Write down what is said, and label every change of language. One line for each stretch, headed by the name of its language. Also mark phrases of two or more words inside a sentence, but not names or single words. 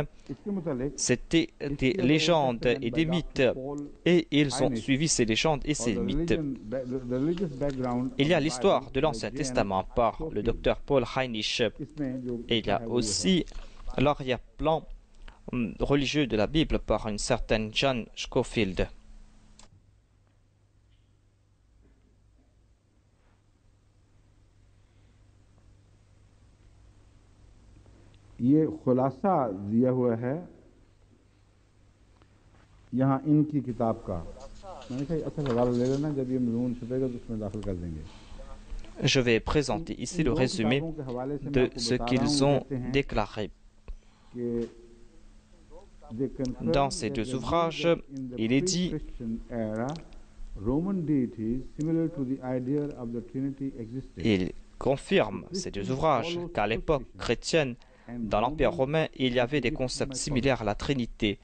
French: C'était des légendes et des mythes. Et ils ont suivi ces légendes et ces mythes. Il y a l'histoire de l'Ancien Testament par le docteur Paul Heinrich. Et il y a aussi l'arrière-plan religieux de la Bible par une certaine John Scofield.
Hindi: ये खुलासा दिया हुआ है यहाँ इनकी किताब का। मैंने कहा अच्छा हवाला ले लेना, जब ये मजमून छपेगा तो उसमें दाखिल कर देंगे।
French: Je vais présenter ici le résumé de ce qu'ils ont déclaré. Dans ces deux ouvrages, il est dit il confirme ces deux ouvrages qu'à l'époque chrétienne, dans l'Empire romain, il y avait des concepts similaires à la Trinité.